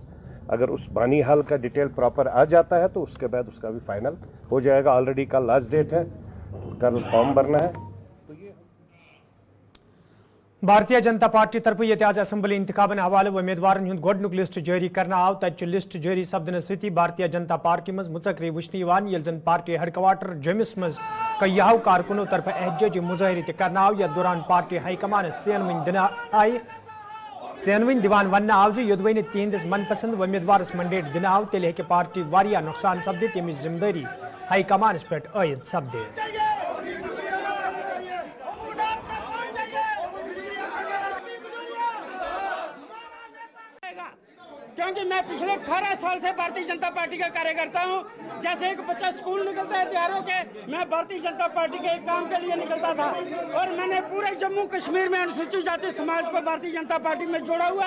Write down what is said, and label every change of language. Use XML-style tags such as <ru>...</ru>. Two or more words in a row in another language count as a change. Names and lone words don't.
<hi>अगर उस बानी हाल का डिटेल प्रॉपर आ जाता है तो उसके बाद उसका भी फाइनल हो जाएगा। ऑलरेडी कल</hi> <en>last date</en> <hi>है, कल फॉर्म भरना है।</hi> <ks>भारतीय जनता पार्टी तरफ ये आज असेंबली इंतखाबन हवाले उम्मीदवार गोडनुक लिस्ट जारी करना आव, तब लिस्ट जारी सपदन सती भारतीय जनता पार्टी मज मुचकरी वुचन ये जन</ks> <en>party headquarter</en> <ks>जमिस मज कईयाव कारकुनों तरफ एहतजाजी मुजाहरे करना आव। यथ दौरान</ks> <en>party high command</en> <ks>चेनवन दिवान वन आव योदवन तिहंदिस मनपसंद उम्मीदवारस मंडेट दिन आव, तेल हे पार्टी वारिया नुकसान सपदित, यम जिम्मेदारी हाईकमानस पे आयद सपदे।</ks> <hi>क्योंकि मैं पिछले 18 साल से भारतीय जनता पार्टी का कार्यकर्ता हूं। जैसे एक बच्चा स्कूल निकलता है त्योहारों के, मैं भारतीय जनता पार्टी के एक काम के लिए निकलता था और मैंने पूरे जम्मू कश्मीर में अनुसूचित जाति समाज को भारतीय जनता पार्टी में जोड़ा हुआ।</hi>